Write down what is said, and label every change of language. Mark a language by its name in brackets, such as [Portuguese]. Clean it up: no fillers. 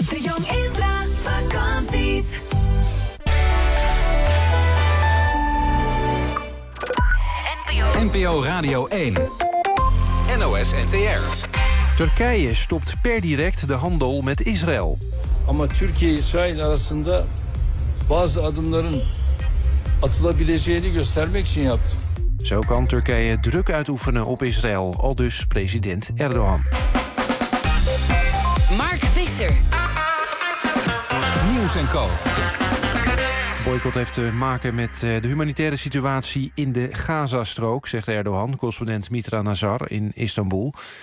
[Dutch] De Jong Intra vakanties. NPO Radio 1. NOS NTR. Turkije stopt per direct de handel met Israël. [Turkish] Ama Türkiye-İsrail arasında bazı adımların atılabileceğini göstermek için yaptı. [Dutch] Zo kan Turkije druk uitoefenen op Israël, aldus president Erdogan. Mark Visser. Nieuws en Co. Boycott heeft te maken met de humanitaire situatie in de Gazastrook, zegt Erdogan, correspondent Mitra Nazar in Istanbul.